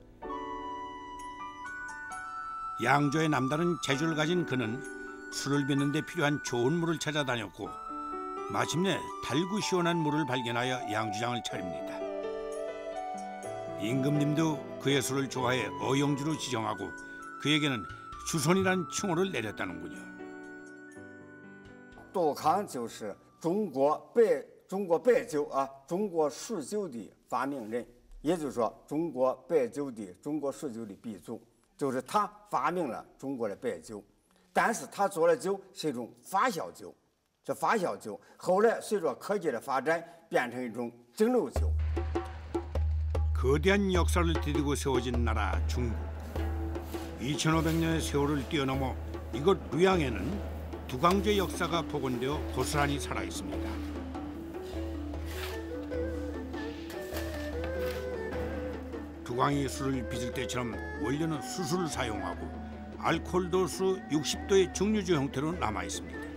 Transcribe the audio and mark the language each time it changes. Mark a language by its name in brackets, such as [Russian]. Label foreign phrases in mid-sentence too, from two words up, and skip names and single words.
[Korean] 양조의 남다른 재주를 가진 그는 술을 빚는 데 필요한 좋은 물을 찾아다녔고 마침내 달고 시원한 물을 발견하여 양주장을 차립니다. 임금님도 그의 술을 좋아해 어용주로 지정하고 그에게는 주손이란 칭호를 내렸다는군요. [Chinese] 杜康就是中国白酒啊，中国蜀酒的发明人，也就是说中国白酒的中国蜀酒的鼻祖，就是他发明了中国的白酒。但是他做的酒是一种发酵酒，这发酵酒后来随着科技的发展变成一种蒸馏酒。 [Korean] 거대한 역사를 디디고 세워진 나라 중국. 2500년의 세월을 뛰어넘어 이곳 류양에는 두광주의 역사가 복원되어 고스란히 살아있습니다. 두광이 술을 빚을 때처럼 원료는 수수를 사용하고 알코올 도수 60도의 증류주 형태로 남아있습니다.